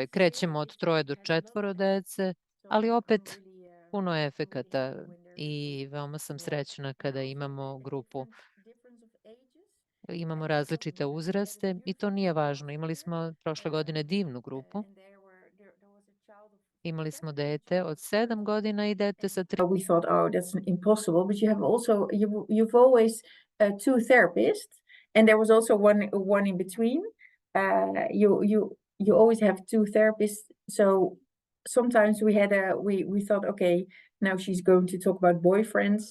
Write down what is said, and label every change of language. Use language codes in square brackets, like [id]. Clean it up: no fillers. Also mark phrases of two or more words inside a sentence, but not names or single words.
[sr] Krećemo od 3 do 4 dece, ali opet puno efekata i veoma sam srećna kada imamo grupu. Imamo različite uzraste i to nije važno. Imali smo prošle godine divnu grupu. Imali smo dete od 7 godina i dete sa 3. [en] We thought, oh, that's impossible. But you have also, you've always 2 therapists, and there was also one in between. You always have 2 therapists. So sometimes we thought, okay, now she's going to talk about boyfriends.